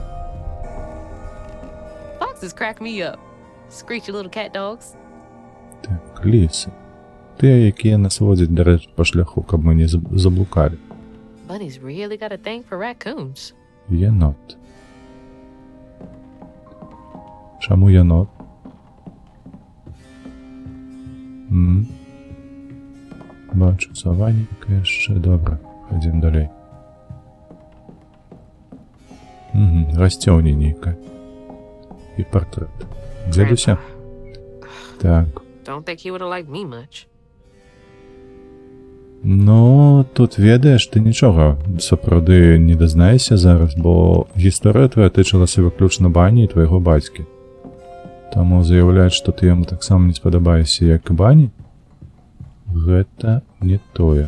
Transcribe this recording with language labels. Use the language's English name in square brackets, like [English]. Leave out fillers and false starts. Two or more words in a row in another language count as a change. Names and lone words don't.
[English] Foxes crack me up. Screechy little cat dogs. [Belarusian] Так, лісы. Тыя, якія нас водзяць, дарэчы, па шляху, каб мы не заблукалі. [English] Bunny's really got a thing for raccoons. [Belarusian] Янот. Чаму янот? Бачу, саваненька яшчэ. Добра, хадзім далей. Расцёўне нейкая. І партрэт. Дзедуся? Так. [English] Don't think he would have liked me much. [Belarusian] Ну, тут ведаеш, ты нічога сапраўды не дазнаешся зараз, бо гісторыя твоя тычылася выключна Бані і твайго бацькі. Таму заяўляць, што ты яму таксама не спадабаешся, як і Бані, гэта не тое.